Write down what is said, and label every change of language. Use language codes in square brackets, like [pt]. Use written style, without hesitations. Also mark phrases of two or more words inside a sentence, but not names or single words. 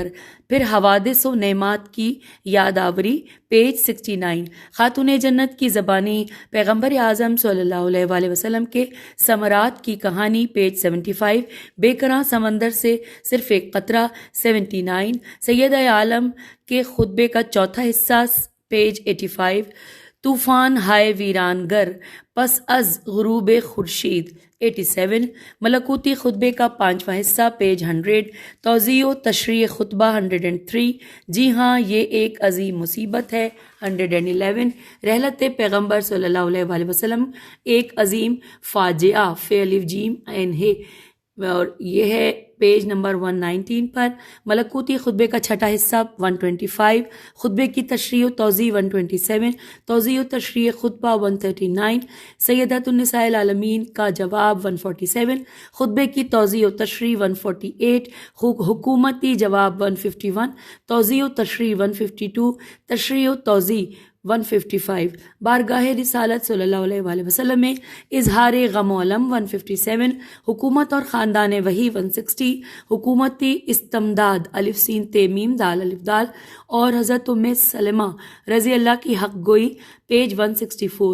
[ur] پھر حوادث و نعمات کی یاد آوری پیج 69، خاتون جنت کی زبانی پیغمبر اعظم [ar] صلی اللہ علیہ وآلہ وسلم [ur] کے ثمرات کی کہانی پیج 75، بے کراں سمندر سے صرف ایک قطرہ 79، سیدہ عالم کے خطبے کا چوتھا حصہ پیج 85، طوفان ہائے ویران گر پس از غروب خورشید 87، ملکوتی خطبے کا 5واں حصہ پیج 100، توضیح و تشریح خطبہ 103، جی ہاں یہ ایک عظیم مصیبت ہے 111، رحلت پیغمبر [ar] صلی اللہ علیہ وآلہ وسلم [ur] ایک عظیم فاجعہ فعل جیم عین ہے، اور یہ ہے پیج نمبر 119 پر۔ ملکوتی خطبے کا چھٹا حصہ 125، خطبے کی تشریح و توضیح 127، توضیح و تشریح خطبہ 139، سیدۃ النساء العالمین کا جواب 147، خطبے کی توضیح و تشریح 148، حکومتی جواب 151، توضیح و تشریح 152، تشریح و توضیح 155، بارگاہ رسالت [ar] صلی اللہ علیہ وآلہ وسلم [ur] میں اظہار غم و علم 157، حکومت اور خاندان وحی 160، حکومتی استمداد الف سین ت میم دال الف دال اور حضرت ام سلمہ [ar] رضی اللہ [ur] کی حق گوئی پیج 164.